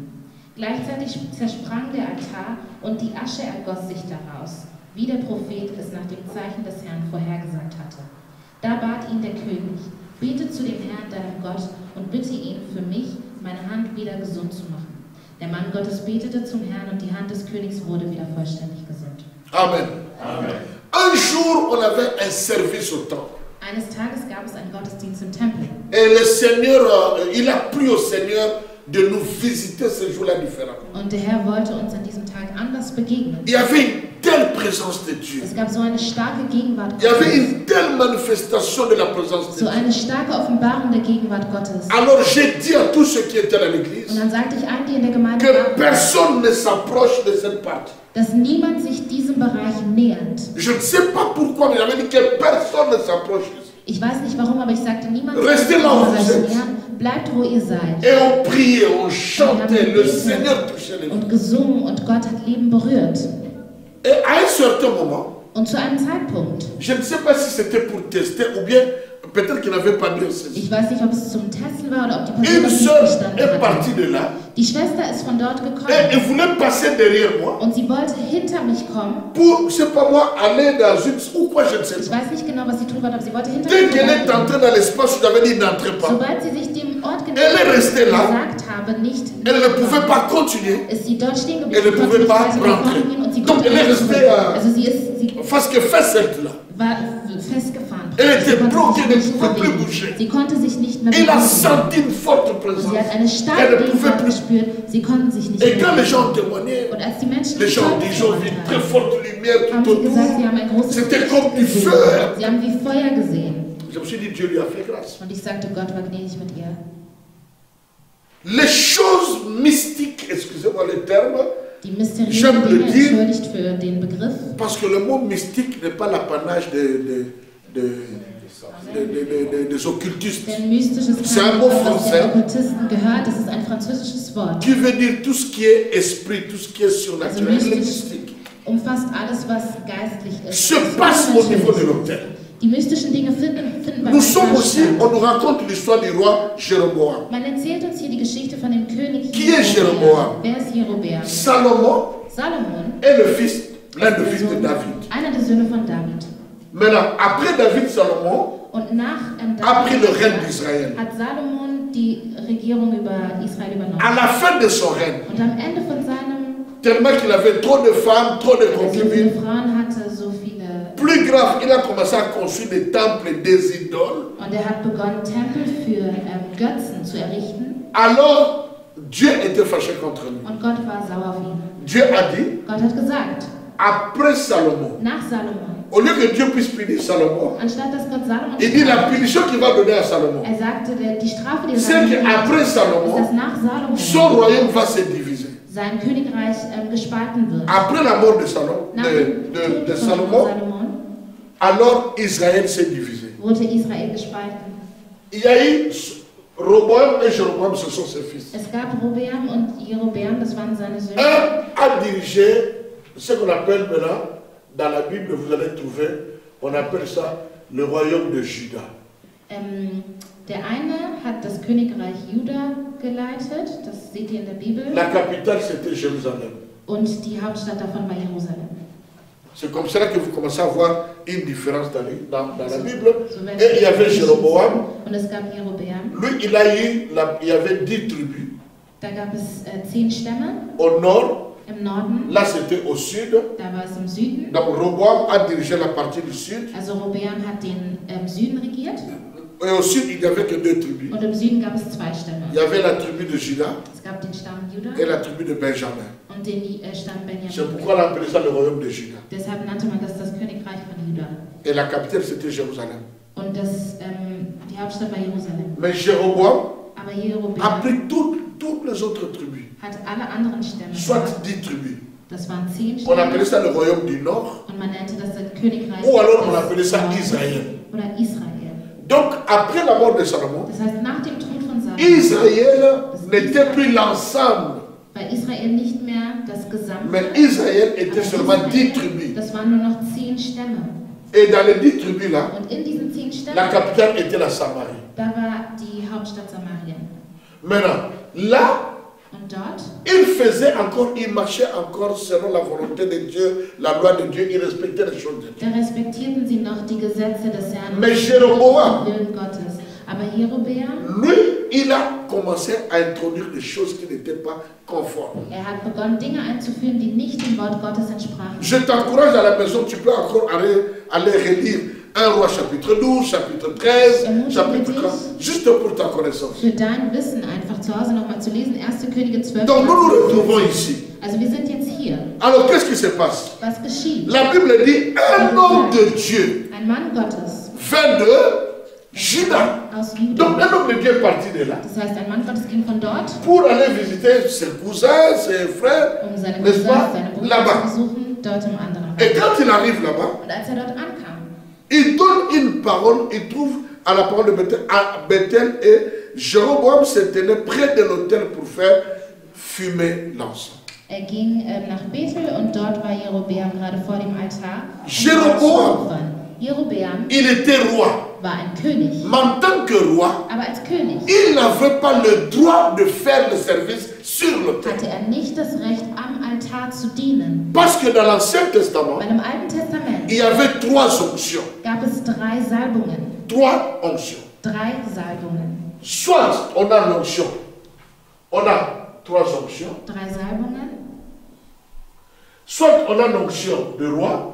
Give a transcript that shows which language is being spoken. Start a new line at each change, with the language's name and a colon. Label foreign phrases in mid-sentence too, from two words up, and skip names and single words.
German: Gleichzeitig zersprang der Altar und die Asche ergoss sich daraus, wie der Prophet es nach dem Zeichen des Herrn vorhergesagt hatte. Da bat ihn der König, bete zu dem Herrn, deinem Gott, und bitte ihn für mich, meine Hand wieder gesund zu machen. Der Mann Gottes betete zum Herrn und die Hand des Königs wurde wieder vollständig gesund. Amen. Amen.
French: Un jour, on avait un service au temple.
German: Eines Tages gab es einen Gottesdienst im Tempel.
French: Et le Seigneur, il a plu au Seigneur de nous visiter ce jour-là différemment.
German: Und der Herr wollte uns an diesem Tag anders begegnen.
French: Il y avait une telle présence de Dieu.
German: Es gab so eine starke Gegenwart
French: Il y avait
German: Gottes,
French: une telle manifestation de la présence de
German: so
French: Dieu.
German: eine starke Offenbarung der Gegenwart Gottes.
French: Alors j'ai dit à tous ceux qui étaient dans
German: Und
French: l'église
German: dann sagte ich allen, die in der Gemeinde
French: que
German: waren,
French: personne ne s'approche de cette partie.
German: dass niemand sich diesem Bereich nähert.
French: Je ne sais pas pourquoi, mais j'avais dit que personne ne s'approche ici.
German: Ich weiß nicht warum, aber ich sagte, niemand soll
French: Restez
German: sich
French: là où
German: diesem
French: vous
German: Bereich
French: êtes.
German: nähern. Bleibt, wo ihr seid.
French: Et on priait, on chantait, le Seigneur touchait les gens.
German: Und gesungen und Gott hat Leben berührt.
French: Et à un certain moment,
German: Und zu einem Zeitpunkt,
French: je ne sais pas si c'était pour tester ou bien peut-être qu'il n'avait pas bien saisi.
German: ich weiß nicht, ob es zum Testen war oder ob die Person
French: Une
German: das nicht
French: sœur
German: verstanden
French: est partie
German: hatte.
French: de là
German: Die Schwester ist von dort
French: et
German: gekommen
French: elle voulait passer derrière moi
German: und sie wollte hinter mich kommen.
French: pour, je ne sais pas moi, aller dans une... ou quoi, je ne sais
German: Ich
French: pas.
German: weiß nicht genau, was sie tun wollte, aber sie wollte hinter
French: Dès
German: mich
French: qu'elle est
German: vorbeigehen.
French: entrée dans l'espace où j'avais dit n'entrez pas,
German: Sobald sie sich dem Ort
French: Elle est restée là.
German: gesagt habe, nicht
French: elle ne pouvait pas continuer
German: ist sie dort stehen
French: Elle ne
German: geblieben,
French: pouvait
German: konnte
French: pas
German: nicht weiter
French: rentrer.
German: vorgehen und sie
French: Donc,
German: konnte
French: elle est
German: nicht
French: restée,
German: zurück. Also sie
French: parce que fait cette là.
German: war festgefahren.
French: Elle
German: Sie
French: était
German: konnte
French: bloquée,
German: sich
French: elle ne
German: nicht
French: pouvait plus
German: bewegen.
French: bouger.
German: Sie konnte sich nicht mehr
French: Elle a
German: bewegen.
French: senti une forte
German: Und
French: présence.
German: sie hat eine
French: Elle
German: starke
French: ne pouvait
German: Gegenwart
French: plus.
German: gespürt. Sie konnten sich nicht
French: Et quand les
German: bewegen.
French: gens témoignaient,
German: Und als die Menschen
French: les gens disaient, ils ont vu très forte lumière
German: haben
French: tout
German: sie gesagt, sie
French: autour.
German: haben ein großes
French: C'était
German: Licht
French: comme du
German: gesehen.
French: feu.
German: Sie haben wie Feuer gesehen.
French: Je me suis dit, Dieu lui a fait grâce.
German: Und ich sagte, Gott war gnädig mit ihr.
French: Les choses mystiques, excusez-moi le terme,
German: Die mysteriösen
French: J'aime le
German: Dinge,
French: dire.
German: entschuldigt für den Begriff,
French: parce que le mot mystique n'est pas l'apanage des occultistes,
German: denn mystisches
French: C'est un
German: kann
French: mot
German: aus
French: français.
German: den Okkultisten gehört. Das ist ein französisches Wort.
French: qui veut dire tout ce qui est esprit, tout ce qui est
German: Also
French: surnaturel, le
German: mystisch
French: mystique.
German: umfasst alles, was geistlich ist.
French: Se passe au niveau de l'autel.
German: Die mystischen Dinge finden bei
French: Nous sommes
German: Menschen
French: aussi,
German: statt.
French: on nous raconte l'histoire du roi Jéroboam.
German: Man erzählt uns hier die Geschichte von dem König
French: Qui est Jéroboam?
German: Wer ist Jerobeam?
French: Salomon
German: Salomon,
French: est le fils, l'un des fils de
German: Sohn-
French: David.
German: einer der Söhne von David.
French: Maintenant, après David, Salomon
German: Und nach
French: a pris le règne
German: David
French: d'Israël.
German: hat Salomon die Regierung über Israel übernommen.
French: À la fin de son règne,
German: Und am Ende von seinem,
French: tellement qu'il avait trop de femmes, trop de
German: weil er so viele
French: concubines,
German: Frauen hatte, so viele,
French: plus grave, il a commencé à construire des temples des idoles.
German: und er hat begonnen, Tempel für Götzen zu errichten.
French: Alors, Dieu était fâché contre lui.
German: Und Gott war sauer auf ihn.
French: Dieu a dit,
German: Gott hat gesagt,
French: après Salomon,
German: nach Salomon,
French: au lieu que Dieu puisse punir Salomon,
German: anstatt dass Gott Salomon
French: il dit la
German: straft,
French: punition qu'il va donner à Salomon,
German: er sagte, die Strafe, die er
French: c'est
German: Salomon hat,
French: qu'après
German: ist, dass
French: Salomon,
German: nach Salomon
French: son royaume va se diviser.
German: sein Königreich gespalten wird.
French: Après la mort de, Salomon,
German: Nach dem Tod
French: de
German: von
French: Salomon,
German: Salomon
French: alors Israël s'est divisé.
German: wurde Israel gespalten.
French: Il y a eu Roboam et Jéroboam, ce sont ses fils.
German: Es gab Robeam und Jerobeam, das waren seine Söhne.
French: Un a dirigé ce qu'on appelle maintenant, dans la Bible, vous allez trouver, on appelle ça le royaume de Juda.
German: Der eine hat das Königreich Juda geleitet, das seht ihr in der Bibel,
French: La capitale, c'était Jérusalem.
German: und die Hauptstadt davon war Jerusalem.
French: C'est comme cela que vous commencez à voir une différence dans la Bible.
German: So werden
French: Et il y avait Jéroboam.
German: Und es gab Jerobeam.
French: Lui, il y avait 10 tribus.
German: Da gab es 10 Stämme
French: Au nord,
German: im Norden,
French: là c'était au sud.
German: da war es im Süden.
French: Donc Roboam a dirigé la partie du sud.
German: Also Robeam hat den Süden regiert,
French: Et au sud, il n'y avait que 2 tribus.
German: und im Süden gab es 2 Stämme.
French: Il y avait la tribu de Juda
German: Es gab den Stamm Juda
French: et la tribu de Benjamin.
German: und den Stamm
French: C'est
German: Benjamin.
French: pourquoi on appelait ça le royaume de Juda.
German: Deshalb nannte man das das Königreich von Juda.
French: Et la capitale c'était Jérusalem.
German: Und die Hauptstadt war Jerusalem.
French: Mais Jéroboam
German: Aber
French: a
German: Jerobeam
French: pris toutes les autres tribus.
German: hat alle anderen Stämme
French: soit
German: gehabt.
French: 10 tribus.
German: Das waren 10
French: On appelait
German: Stämme.
French: ça le royaume du Nord,
German: Und man nannte das das Königreich
French: ou alors on
German: des
French: appelait ça
German: Nordens
French: Israël.
German: oder Israel.
French: Donc, après la mort de Salomon,
German: Das heißt, nach dem Tod von Salomo
French: Israël n'était plus l'ensemble,
German: war Israel nicht mehr das Gesamte,
French: mais Israël était
German: aber
French: seulement 10
German: Israel,
French: tribus.
German: das waren nur noch 10 Stämme.
French: Et dans les 10 tribus-là,
German: Und in diesen 10 Stämmen,
French: la capitale était la Samarie.
German: da war die Hauptstadt Samarien.
French: Maintenant, là,
German: Und dort
French: il faisait encore, il marchait encore selon la volonté de Dieu, la loi de Dieu, il respectait les choses de Dieu.
German: da respektierten sie noch die Gesetze des Herrn,
French: Mais Jéroboam,
German: den Willen Gottes. Aber Jerobeam,
French: lui, il a commencé à introduire des choses qui n'étaient pas conformes.
German: hat begonnen, Dinge einzuführen, die nicht dem Wort Gottes entsprachen.
French: Je t'encourage à la maison, tu peux encore aller relire 1 Roi chapitre 12, chapitre 13, chapitre 30, juste pour ta connaissance.
German: Für dein Wissen einfach zu Hause nochmal zu lesen, 1. Könige 12.
French: Donc nous nous retrouvons ici.
German: Also wir sind jetzt hier.
French: Alors qu'est-ce qui se passe?
German: Was geschieht?
French: La Bible dit un homme de Dieu
German: Ein Mann Gottes
French: vint de Juda.
German: aus
French: Donc
German: Juda.
French: un homme de Dieu est parti de là
German: Das heißt, ein Mann Gottes ging von dort,
French: pour aller visiter ses cousins, ses frères,
German: seine
French: n'est-ce
German: Cousins,
French: pas,
German: seine Brüder
French: là-bas.
German: zu besuchen, dort im anderen.
French: Et quand il arrive là-bas,
German: Und als dort ankam,
French: il donne une parole, il trouve à la parole de Bethel, à Bethel, et Jéroboam se tenait près de l'autel pour faire fumer l'encens.
German: ging nach Bethel und dort war Jerobeam gerade vor dem Altar.
French: Jeroboam.
German: Jerobeam
French: Il était roi,
German: war ein König,
French: mais en tant que roi,
German: aber als König
French: il n'avait pas le droit de faire le service sur l'autel.
German: hatte er nicht das Recht, am Altar zu dienen.
French: Parce que dans l'Ancien Testament,
German: Weil im Alten Testament
French: il y avait 3 onctions.
German: gab es 3 Salbungen.
French: 3 onctions.
German: 3 Salbungen.
French: Soit on a l'onction, on a 3 onctions,
German: 3 Salbungen.
French: soit on a l'onction de roi,